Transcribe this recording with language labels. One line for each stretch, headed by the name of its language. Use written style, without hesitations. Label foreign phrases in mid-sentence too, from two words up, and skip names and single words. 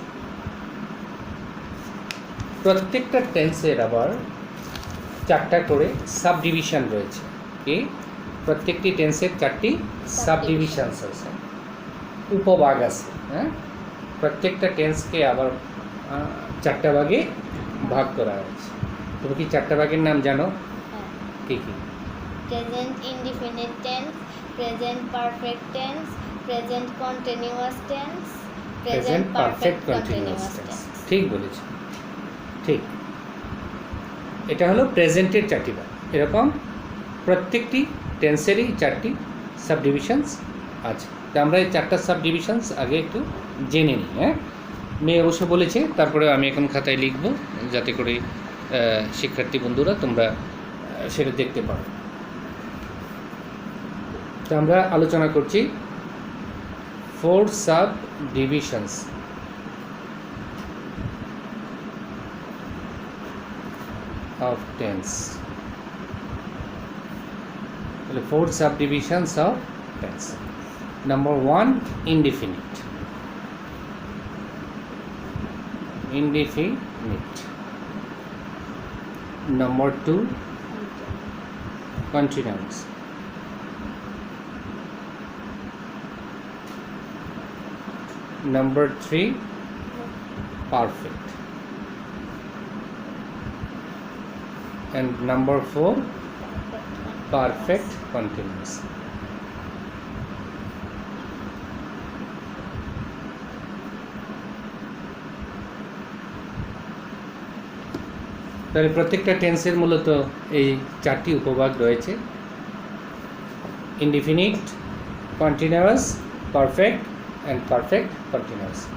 Bangla: প্রত্যেকটা টেন্সের আবার চারটা করে
English: sub division
Bangla: রয়েছে। কি? প্রত্যেকটি টেন্সের চারটি
English: sub divisions
Bangla: আছে, উপভাগ আছে। হ্যাঁ, প্রত্যেকটা টেন্সকে আবার চারটা ভাগে ভাগ করা হয়েছে। তুমি কি চারটা ভাগের নাম জানো? কি কি?
English: Present indefinite tense, present perfect tense, present continuous tense, present perfect continuous tense.
Bangla: ঠিক বলেছ, ঠিক। এটা হলো প্রেজেন্টের চারটি ভাগ। এরকম প্রত্যেকটি টেন্সেরই চারটি
English: sub divisions
Bangla: আছে। তা আমরা এই চারটা
English: sub divisions
Bangla: আগে একটু জেনে নিই। হ্যাঁ, মেয়ে অবশ্য বলেছে, তারপরে আমি এখন খাতায় লিখব যাতে করে শিক্ষার্থী বন্ধুরা তোমরা সেটা দেখতে পারো। তো আমরা আলোচনা করছি 4
English: sub divisions of tense. 4 subdivisions of tense. Number 1, indefinite. Indefinite. Number 2, continuous. Number 3, perfect. And number 4, perfect continuous.
Bangla: তাহলে প্রত্যেকটা টেন্সের মূলত এই চারটি উপভাগ রয়েছে:
English: indefinite, continuous, perfect and perfect continuous.